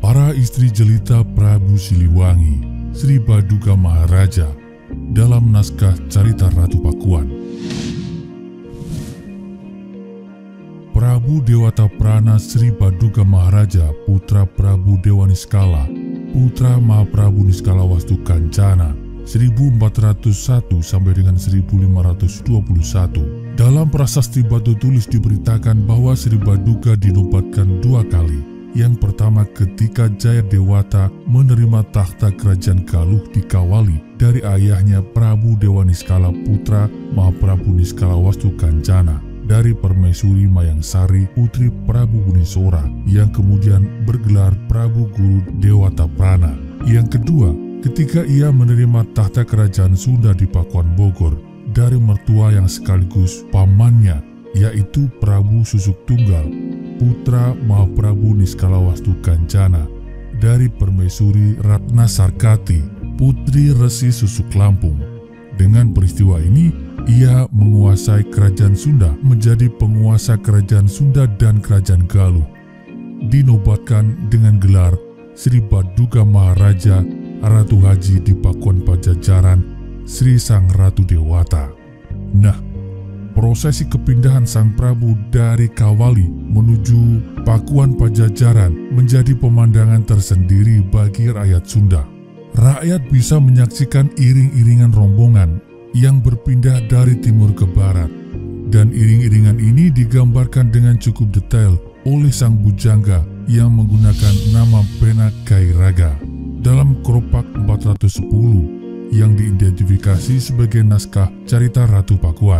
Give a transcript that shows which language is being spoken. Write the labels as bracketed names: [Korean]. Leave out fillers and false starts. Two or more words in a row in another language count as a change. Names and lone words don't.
[Indonesian] Putra istri jelita Prabu Siliwangi, Sri Baduga Maharaja, dalam naskah Carita Ratu Pakuan. Prabu Dewata Prana Sri Baduga Maharaja, putra Prabu Dewa Niskala, putra Mahaprabu Niskala Wastu Kancana, 1401 sampai dengan 1521. Dalam prasasti batu tulis diberitakan bahwa Sri Baduga dinobatkan 2 kali. Yang pertama ketika Jayadewata menerima takhta kerajaan Galuh di Kawali dari ayahnya Prabu Dewa Niskala putra Mahaprabu Niskala Wastu Kancana dari Permaisuri Mayangsari putri Prabu Bunisora yang kemudian bergelar Prabu Guru Dewata Prana. Yang kedua, ketika ia menerima takhta kerajaan Sunda di Pakuan Bogor dari mertua yang sekaligus pamannya, yaitu Prabu Susuk Tunggal, putra Mahaprabu Niskala Wastu Kancana dari Permaisuri Ratna Sarkati, putri Resi Susuk Lampung. Dengan peristiwa ini, ia menguasai kerajaan Sunda, menjadi penguasa kerajaan Sunda dan kerajaan Galuh. Dinobatkan dengan gelar Sri Baduga Maharaja Ratu Haji di Pakuan Pajajaran Sri Sang Ratu Dewata. Nah, prosesi kepindahan Sang Prabu dari Kawali menuju Pakuan Pajajaran menjadi pemandangan tersendiri bagi rakyat Sunda. Rakyat bisa menyaksikan iring-iringan rombongan yang berpindah dari timur ke barat, dan iring-iringan ini digambarkan dengan cukup detail oleh sang bujangga yang menggunakan nama pena Kairaga dalam keropak 410 yang diidentifikasi sebagai naskah Carita Ratu Pakuan.